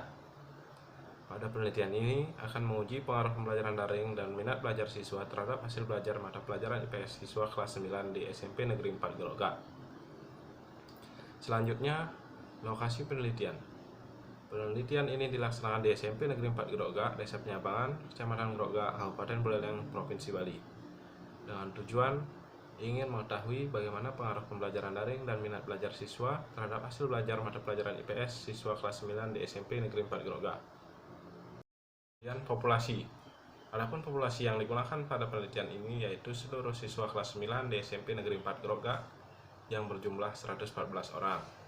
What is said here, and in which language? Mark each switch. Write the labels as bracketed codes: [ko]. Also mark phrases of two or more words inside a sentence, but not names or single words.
[id] Pada penelitian ini akan menguji pengaruh pembelajaran daring dan minat belajar siswa terhadap hasil belajar mata pelajaran IPS siswa kelas 9 di SMP Negeri 4 Grogak. Selanjutnya, lokasi penelitian. Penelitian ini dilaksanakan di SMP Negeri 4 Grogak, Desa Penyabangan, Kecamatan Grogak, Kabupaten Buleleng, Provinsi Bali, dengan tujuan ingin mengetahui bagaimana pengaruh pembelajaran daring dan minat belajar siswa terhadap hasil belajar mata pelajaran IPS siswa kelas 9 di SMP Negeri 4 Grogak. Kemudian populasi. Adapun populasi yang digunakan pada penelitian ini yaitu seluruh siswa kelas 9 di SMP Negeri 4 Grogak yang berjumlah 114 orang.